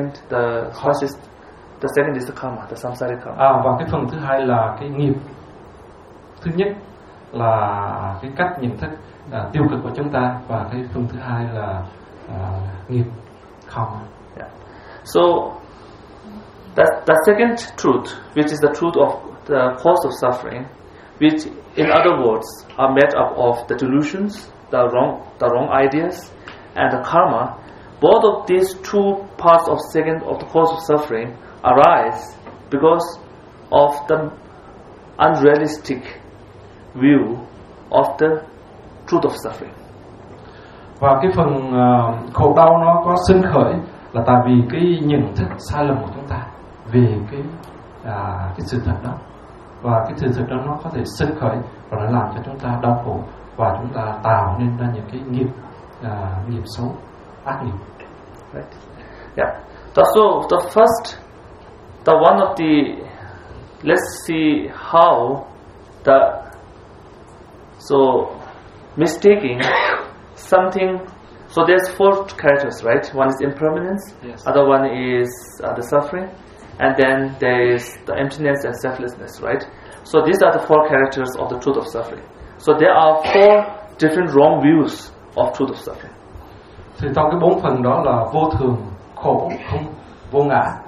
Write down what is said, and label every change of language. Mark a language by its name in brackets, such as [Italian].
[English] The second is the karma, the samsaric karma. [Vietnamese] Và cái phần thứ hai là cái nghiệp. Thứ nhất là cái cách nhận thức tiêu cực của chúng ta, và cái phần thứ hai là nghiệp karma. [English] So that second truth, which is the truth of the cause of suffering, which in other words are made up of the delusions, the wrong ideas, and the karma, both of these two parts of second of the cause of suffering arise because of the unrealistic view of the truth of suffering. [Vietnamese] Và cái phần khổ đau nó có sinh khởi là tại vì cái nhận thức sai lầm của chúng ta về cái sự thật đó, và cái sự thật đó nó có thể sinh khởi và nó làm cho chúng ta đau khổ, và chúng ta tạo nên ra những cái nghiệp nghiệp xấu, ác nghiệp. [English] Right. Yeah. So the first, the one of the, let's see how the so mistaking something. So there's four characters, right? One is impermanence, yes. Other one is the suffering, and then there is the emptiness and selflessness, right? So these are the four characters of the truth of suffering. So there are four different wrong views of truth of suffering. [Vietnamese] Thì trong cái bốn phần đó là vô thường, khổ, không, vô ngã.